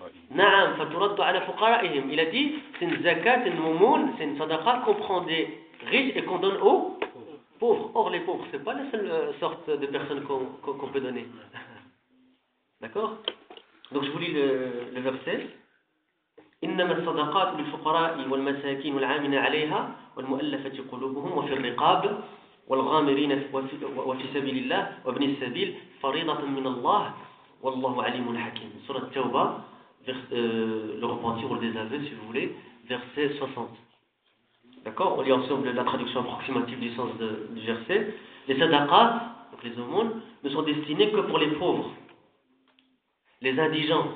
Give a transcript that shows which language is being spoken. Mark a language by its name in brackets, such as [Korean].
[Arabic] Na'am, faturaddu ala fuqara'ihim. [French] Il a dit, c'est une zakat, une moumoun, c'est une sadaqa qu'on prend des riches et qu'on donne aux pauvres. Or, les pauvres, c'est pas la seule sorte de personne qu'on peut donner. D'accord? Donc, je vous lis le verset. [Arabic] إنما الصدقات للفقراء والمساكين والعاملين عليها والمؤلفة قلوبهم وفي الرقاب والغامرين وفي سبيل الله وابن السبيل فريضة من الله والله عليم حكيم. [French] سورة التوبة le repentir ou le désaveu, si vous voulez, verset 60. D'accord, on lit ensemble la traduction approximative du sens du verset. Les sadaqat, donc les aumônes, ne sont destinées que pour les pauvres, les indigents.